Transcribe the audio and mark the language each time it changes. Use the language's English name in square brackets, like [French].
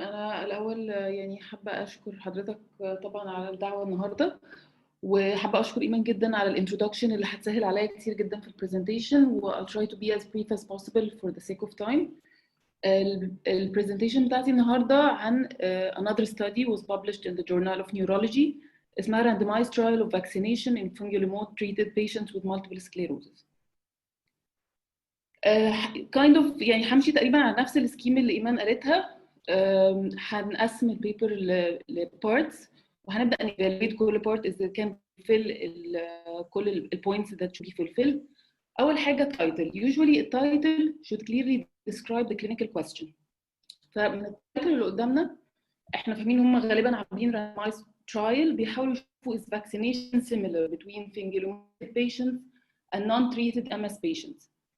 [Arabic] انا الاول يعني حابه اشكر حضرتك طبعا على الدعوه النهارده، وحابه اشكر ايمان جدا على الانترودكشن اللي هتسهل عليا كتير جدا في البرزنتيشن، و [English] I'll try to be as brief as possible for the sake of time. [Arabic] البرزنتيشن بتاعتي النهارده عن [English] another study was published in the Journal of Neurology اسمها randomized trial of vaccination in fingolimod treated patients with multiple sclerosis. kind of [Arabic] يعني همشي تقريبا على نفس السكيم اللي ايمان قالتها. هنقسم البيبر لبارتس، وهنبدا نيفاليويت كل بارت اذا كان فيل كل البوينتس [English] that should be fulfilled. [Arabic] اول حاجه title. [English] usually the title should clearly describe the clinical question. [Arabic] فمن التايتل اللي قدامنا احنا فاهمين هم غالبا عاملين [English] randomized trial [Arabic] بيحاولوا يشوفوا [English] is vaccination similar between fingolimod patients and non-treated MS patients.